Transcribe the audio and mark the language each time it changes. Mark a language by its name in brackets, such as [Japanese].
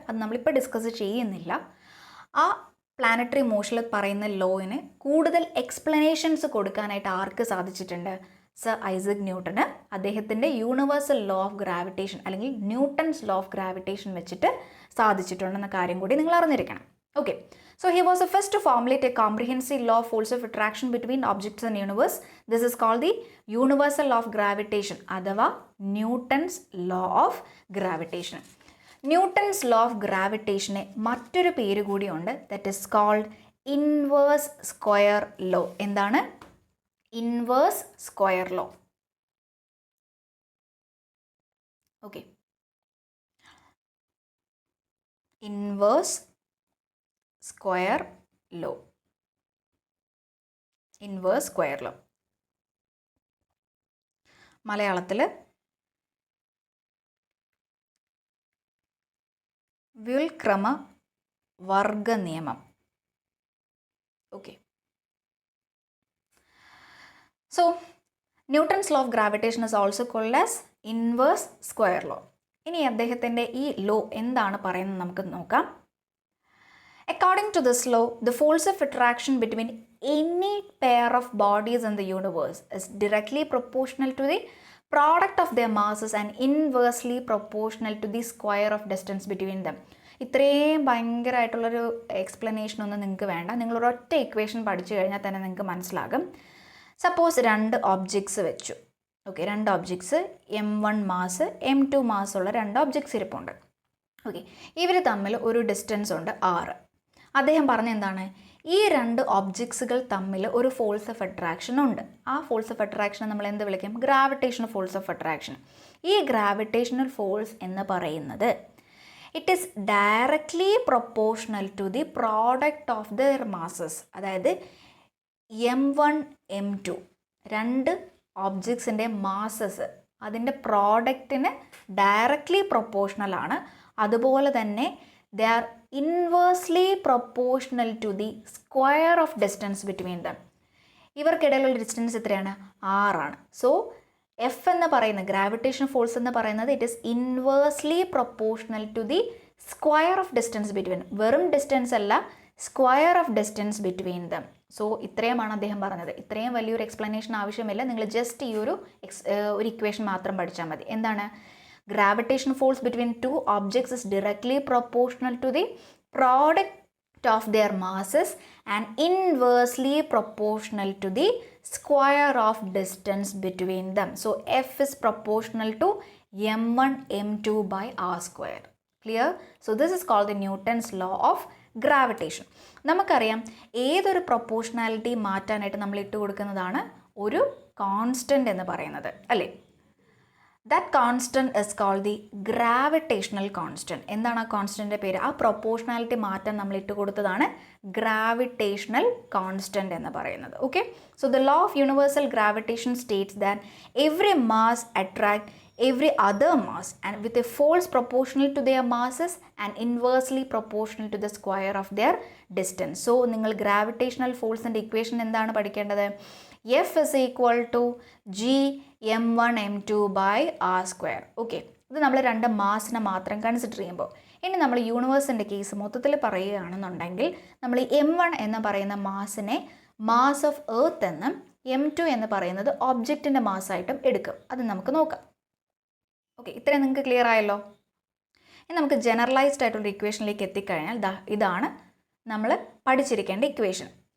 [Malayalam] അത് നമ്മളിപ്പോൾ ഡിസ്കസ് ചെയ്യുന്നില്ല. ആ പ്ലാനറ്ററി മോഷനിൽ പറയുന്ന ലോയിന് കൂടുതൽ എക്സ്പ്ലനേഷൻസ് കൊടുക്കാനായിട്ട് ആർക്ക് സാധിച്ചിട്ടുണ്ട്? സർ ഐസക് ന്യൂട്ടന് അദ്ദേഹത്തിൻ്റെ യൂണിവേഴ്സൽ ലോ ഓഫ് ഗ്രാവിറ്റേഷൻ അല്ലെങ്കിൽ ന്യൂട്ടൺസ് ലോ ഓഫ് ഗ്രാവിറ്റേഷൻ വെച്ചിട്ട് സാധിച്ചിട്ടുണ്ടെന്ന കാര്യം കൂടി നിങ്ങൾ അറിഞ്ഞിരിക്കണം. [English] Okay, so he was the first to formulate a comprehensive law of force of attraction between objects in the universe. This is called the universal law of gravitation, അഥവാ Newton's law of gravitation. Newton's law of gravitation [Malayalam] മറ്റൊരു പേര് കൂടിയുണ്ട്, [English] that is called inverse square law. [Malayalam] എന്താണ്? [English] Inverse square law. Okay. Inverse square law. Inverse square law. [Malayalam] മലയാളത്തിൽ വ്യുൽക്രമ വർഗ നിയമം. [English] Okay, so Newton's law of gravitation is also called as inverse square law. [Malayalam] ഇനി അദ്ദേഹത്തിൻ്റെ ഈ ലോ എന്താണ് പറയുന്നത് നമുക്ക് നോക്കാം. [English] According to this law, the force of attraction between any pair of bodies in the universe is directly proportional to the product of their masses and inversely proportional to the square of distance between them. [Malayalam] ഇത്രയും ഭയങ്കരമായിട്ടുള്ളൊരു explanation ഒന്നും നിങ്ങൾക്ക് വേണ്ട. നിങ്ങളൊരൊറ്റ equation പഠിച്ചു കഴിഞ്ഞാൽ തന്നെ നിങ്ങൾക്ക് മനസ്സിലാകും. Suppose 2 objects വെച്ചു. Okay, 2 objects m1 mass m2 മാസുള്ള 2 objects ഇരിപ്പുണ്ട്. ഓക്കെ, ഇവർ തമ്മിൽ ഒരു ഡിസ്റ്റൻസ് ഉണ്ട് r. അദ്ദേഹം പറഞ്ഞ എന്താണ്? ഈ 2 ഒബ്ജക്ട്സുകൾ തമ്മിൽ ഒരു ഫോഴ്സ് ഓഫ് അട്രാക്ഷൻ ഉണ്ട്. ആ ഫോഴ്സ് ഓഫ് അട്രാക്ഷനെ നമ്മൾ എന്ത് വിളിക്കും? Gravitational force of attraction. [English] ഈ gravitational force [Malayalam] എന്ന് പറയുന്നത് [English] It is directly proportional to the product of their masses. [Malayalam] അതായത് m1 m2 2 ഒബ്ജക്ട്സിൻ്റെ മാസസ് അതിൻ്റെ പ്രോഡക്റ്റിന് ഡയറക്ട്ലി പ്രൊപ്പോർഷണൽ ആണ്. അതുപോലെ തന്നെ [English] they are inversely proportional to the square of distance between them. [Malayalam] ഇവർക്കിടയിലുള്ള distance എത്രയാണ്? 6 ആണ്. [English] So F എന്ന് പറയുന്ന gravitation force എന്ന് പറയുന്നത് it is inversely proportional to the square of distance between. [Malayalam] വെറും ഡിസ്റ്റൻസ് അല്ല, [English] Square of distance between them. [Malayalam] So ഇത്രയുമാണ് അദ്ദേഹം പറഞ്ഞത്. ഇത്രയും വലിയൊരു എക്സ്പ്ലനേഷൻ ആവശ്യമില്ല. നിങ്ങൾ ജസ്റ്റ് ഈ ഒരു ഇക്വേഷൻ മാത്രം പഠിച്ചാൽ മതി. എന്താണ്? [English] Gravitation force between 2 objects is directly proportional to the product of their masses and inversely proportional to the square of distance between them. So F is proportional to m1 m2 by r square. Clear? So this is called the Newton's law of gravitation. [Malayalam] നമുക്കറിയാം ഏതൊരു proportionality മാറ്റാനായിട്ട് നമ്മൾ ഇട്ട് കൊടുക്കുന്നതാണ് ഒരു constant എന്ന് പറയുന്നത്, അല്ലേ? [English] That constant is called the gravitational constant. [Malayalam] എന്താണ് ആ കോൺസ്റ്റൻ്റെ പേര്? ആ പ്രൊപ്പോർഷണാലിറ്റി മാറ്റാൻ നമ്മൾ ഇട്ട് കൊടുത്തതാണ് ഗ്രാവിറ്റേഷണൽ കോൺസ്റ്റന്റ് എന്ന് പറയുന്നത്. [English] Okay, so the law of universal gravitation states that every mass attract every other mass and with a force proportional to their masses and inversely proportional to the square of their distance. [Malayalam] So നിങ്ങൾ gravitational ഫോഴ്സിൻ്റെ equation എന്താണ് പഠിക്കേണ്ടത്? [English] F is equal to G m1 m2 by r square. [Malayalam] Okay, ഇത് നമ്മൾ 2 മാസിനെ മാത്രം consider ചെയ്യുമ്പോൾ. ഇനി നമ്മൾ യൂണിവേഴ്സിൻ്റെ case മൊത്തത്തിൽ പറയുകയാണെന്നുണ്ടെങ്കിൽ നമ്മൾ m1 എന്ന് പറയുന്ന മാസിനെ മാസ് ഓഫ് എർത്ത് എന്നും m2 എന്ന് പറയുന്നത് ഒബ്ജക്റ്റിൻ്റെ മാസ്സായിട്ടും എടുക്കും. അത് നമുക്ക് നോക്കാം. ഓക്കെ, ഇത്രയും നിങ്ങൾക്ക് ക്ലിയർ ആയല്ലോ. ഇനി നമുക്ക് ജനറലൈസ്ഡ് ആയിട്ടുള്ള ഇക്വേഷനിലേക്ക് എത്തിക്കഴിഞ്ഞാൽ ഇതാണ് നമ്മൾ പഠിച്ചിരിക്കേണ്ട ഇക്വേഷൻ.